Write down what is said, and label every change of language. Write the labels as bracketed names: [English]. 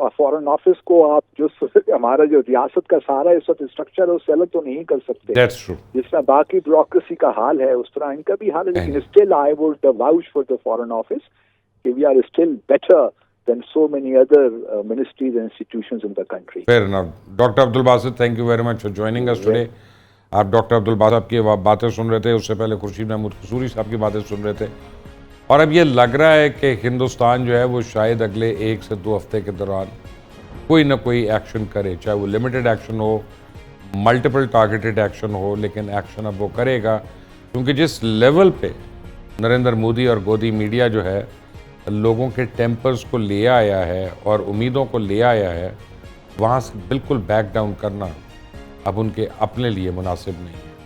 [Urdu] Foreign office کو آپ جو ہمارا جو ریاست کا سارا اس وقت اسٹرکچر ہے اس سے الگ تو نہیں کر سکتے. [English] That's true. [Urdu] جس طرح باقی بیوروکریسی کا حال ہے اس طرح ان کا بھی حال ہے, لیکن [English] Still I would vouch for the foreign office کہ we are still better than so many other ministries and institutions in the country. Fair enough. Dr. Abdul Basit, thank you very much for joining us today. [Urdu] آپ doctor عبد الباسط صاحب کی باتیں سن رہے تھے, اس سے پہلے خورشید محمود قصوری صاحب کی باتیں سن رہے تھے, اور اب یہ لگ رہا ہے کہ ہندوستان جو ہے وہ شاید اگلے 1 سے 2 ہفتے کے دوران کوئی نہ کوئی ایکشن کرے, چاہے وہ لمیٹڈ ایکشن ہو, ملٹیپل ٹارگیٹڈ ایکشن ہو, لیکن ایکشن اب وہ کرے گا, کیونکہ جس لیول پہ نریندر مودی اور گودی میڈیا جو ہے لوگوں کے ٹیمپرز کو لے آیا ہے اور امیدوں کو لے آیا ہے, وہاں سے بالکل بیک ڈاؤن کرنا اب ان کے اپنے لیے مناسب نہیں ہے.